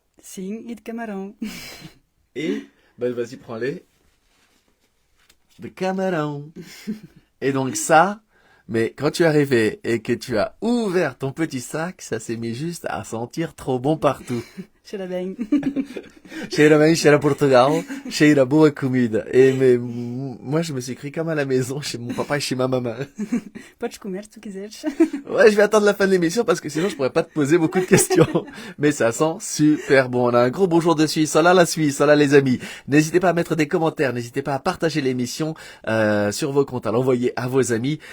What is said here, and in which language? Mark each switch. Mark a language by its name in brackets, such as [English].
[Portuguese] Sim [French] et [Portuguese] de camarão. [French] Et, vas-y, prends-les. [Portuguese] De camarão. [French] Et donc ça, mais quand tu es arrivé et que tu as ouvert ton petit sac, ça s'est mis juste à sentir trop bon partout. [Portuguese] Cheira bem. Cheira bem, cheira Portugal, cheira boa comida. [French] Mais moi, je me suis cru comme à la maison chez mon papa et chez ma maman. [Portuguese] Podes comer se tu quiseres. [French] Ouais, je vais attendre la fin de l'émission parce que sinon je pourrais pas te poser beaucoup de questions. Mais ça sent super bon. On a un gros bonjour de Suisse. Voilà la Suisse, voilà les amis. N'hésitez pas à mettre des commentaires, n'hésitez pas à partager l'émission sur vos comptes, à l'envoyer à vos amis.